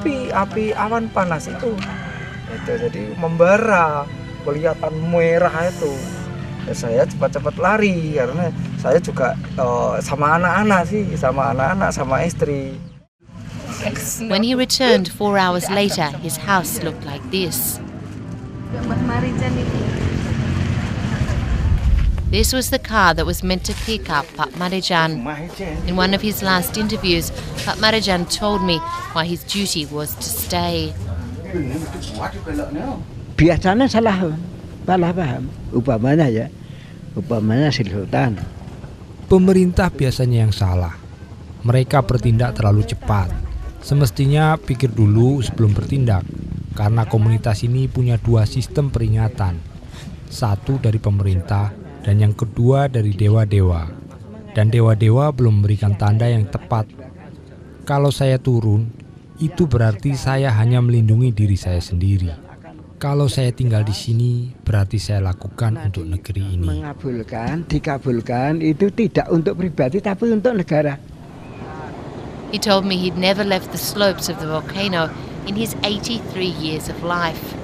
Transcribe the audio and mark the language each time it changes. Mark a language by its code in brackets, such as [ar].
[id] Api awan panas itu jadi membara, kelihatan merah itu. Saya cepat-cepat lari karena saya juga sama anak-anak sama istri. [en] When he returned 4 hours later, his house looked like this. This was the car that was meant to pick up Pak Marijan. In one of his last interviews, Pak Marijan told me why his duty was to stay. [id] Biasanya salah paham, upamanya Sultan. Pemerintah biasanya yang salah. Mereka bertindak terlalu cepat. Semestinya pikir dulu sebelum bertindak. Karena komunitas ini punya 2 sistem peringatan. Satu dari pemerintah dan yang kedua dari dewa-dewa. Dan dewa-dewa belum memberikan tanda yang tepat. Kalau saya turun, itu berarti saya hanya melindungi diri saya sendiri. Kalau saya tinggal di sini, berarti saya lakukan untuk negeri ini. Dikabulkan itu tidak untuk pribadi tapi untuk negara. [en] He told me he'd never left the slopes of the volcano in his 83 years of life.